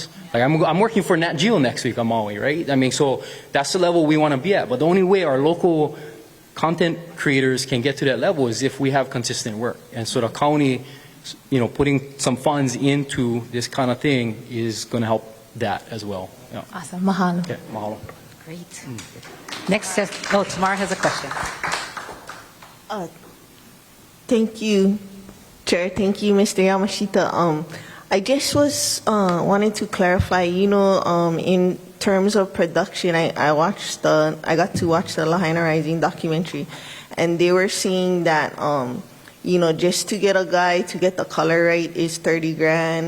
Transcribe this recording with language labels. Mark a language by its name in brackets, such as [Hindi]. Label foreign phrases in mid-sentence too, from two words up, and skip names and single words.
[English] Like I'm working for Nat Geo next week on Maui, right? I mean, so that's the level we want to be at. But the only way our local content creators can get to that level is if we have consistent work. And so the county, putting some funds into this kind of thing is going to help that as well. Yeah. Awesome. Mahalo. Okay, mahalo. Great. Next, Tamara has a question. Thank you, Chair. Thank you, Mr. Yamashita. I just wanted to clarify, in terms of production, I got to watch the Lahaina Rising documentary, and they were saying that, just to get a guy to get the color right is 30 grand.